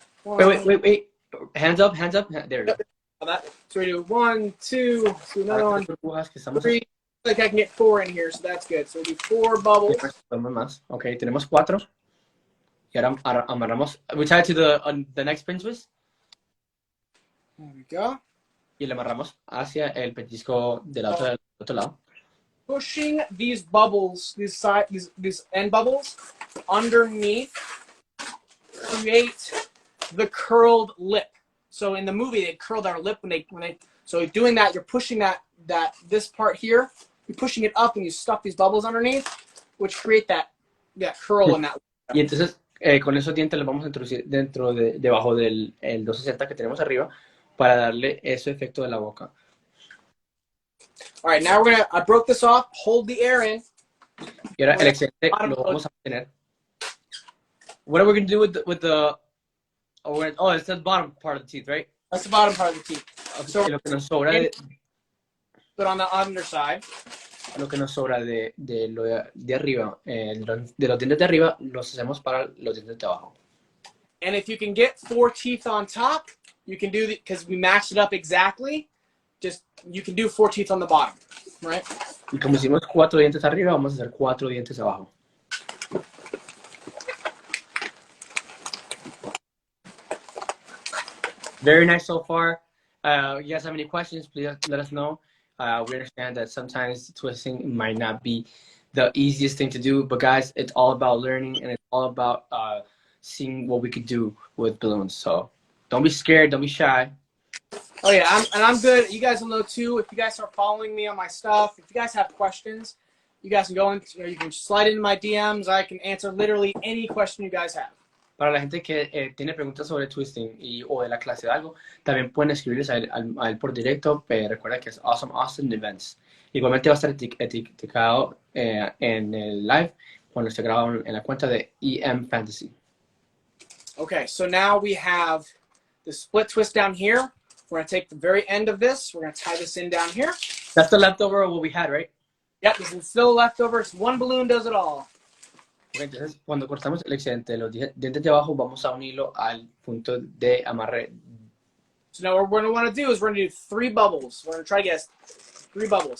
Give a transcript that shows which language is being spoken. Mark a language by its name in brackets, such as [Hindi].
[English] Wait. Hands up. There we go. So we do 1, 2, so another one, 3. Like I can get 4 in here, so that's good. So we do 4 bubbles. [Spanish] Okay, tenemos 4. Y ahora amarramos. [English] We tie it to the next pinch twist. There we go. [Spanish] Y le amarramos hacia el pellizco del otro lado. [English] Pushing these bubbles, these end bubbles, underneath, create the curled lip. So in the movie, they curled our lip when they. So doing that, you're pushing this part here. You're pushing it up, and you stuff these bubbles underneath, which create that curl in that. [Spanish] Y entonces con esos dientes los vamos a introducir debajo del 260 que tenemos arriba para darle ese efecto de la boca. [English] All right, now I broke this off. Hold the air in. [Spanish] Y ahora el excedente lo vamos a mantener. [English] What are we going to do with the Oh, it's the bottom part of the teeth, right? That's the bottom part of the teeth. Okay, so [Spanish] lo que nos sobra [English] but on the underside. [Spanish] Lo que nos sobra de arriba, de los dientes de arriba, los hacemos para los dientes de abajo. [English] And if you can get 4 teeth on top, you can do it because we matched it up exactly. You can do 4 teeth on the bottom, right? [Spanish] Y como hicimos 4 dientes arriba, vamos a hacer 4 dientes abajo. [English] Very nice so far. You guys have any questions, please let us know. We understand that sometimes twisting might not be the easiest thing to do, but guys, it's all about learning and it's all about seeing what we could do with balloons. So don't be scared, don't be shy. Oh yeah, I'm good. You guys will know too. If you guys start following me on my stuff, if you guys have questions, you guys can go in. You can slide into my DMs. I can answer literally any question you guys have. [Spanish] Para la gente que tiene preguntas sobre twisting o de la clase de algo, también pueden escribirles a él por directo. Recuerda que es Awesome Austin Events. Igualmente va a estar etiquetado en el live cuando esté grabado en la cuenta de EM Fantasy. [English] Okay, so now we have the split twist down here. We're going to take the very end of this. We're going to tie this in down here. That's the leftover of what we had, right? Yep, this is still leftover. It's one balloon does it all. [Spanish] Okay, entonces, cuando cortamos el excedente de los dientes de abajo, vamos a unirlo al punto de amarre. [English] So now what we're going to want to do is we're going to do 3 bubbles. We're going to try to get 3 bubbles.